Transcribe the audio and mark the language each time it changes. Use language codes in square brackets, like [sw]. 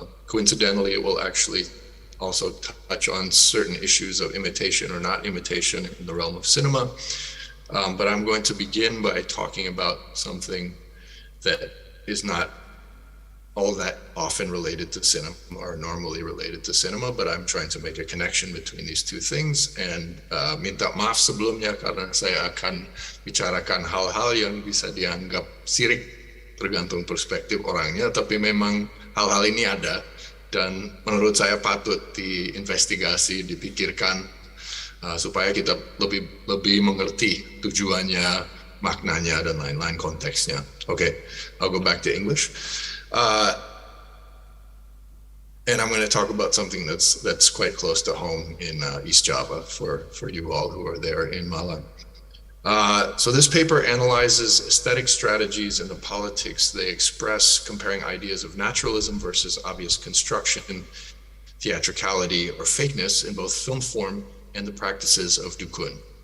[en] Coincidentally, it will actually also touch on certain issues of imitation or not imitation in the realm of cinema. But I'm going to begin by talking about something that is not all that often related to cinema or normally related to cinema, but I'm trying to make a connection between these two things. [id] And minta maaf sebelumnya karena saya akan bicarakan hal-hal yang bisa dianggap sirik tergantung perspektif orangnya, tapi memang hal-hal ini ada dan menurut saya patut diinvestigasi, dipikirkan supaya kita lebih mengerti tujuannya, maknanya, dan lain-lain konteksnya. [en] Okay, I'll go back to English. And I'm going to talk about something that's quite close to home in East Java for you all who are there in Malang. So this paper analyzes aesthetic strategies and the politics they express, comparing ideas of naturalism versus obvious construction, theatricality, or fakeness in both film form and the practices of dukun.